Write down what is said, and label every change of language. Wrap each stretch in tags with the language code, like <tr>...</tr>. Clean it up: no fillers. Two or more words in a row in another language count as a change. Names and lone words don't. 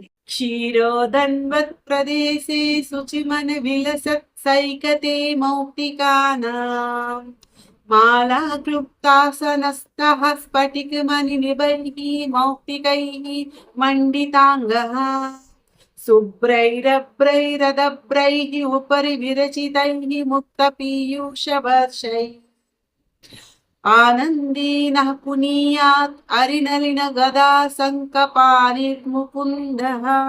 <sa>క్షీరోదన్వత్ ప్రదేశే శుచిమన విలసత్ సైకతే మౌక్తికానాం మాలా క్లుప్తాసనస్తః స్ఫటికమణి నిబైః మౌక్తికైః మండితాంగః शुभ्रैरभ्रैरदभ्रैः उपरि विरचितैः मुक्तपीयूषवर्षैः आनन्दीनः पुनीयात् अरिनलिनगदा सङ्कपानिर्मुकुन्दः</sa>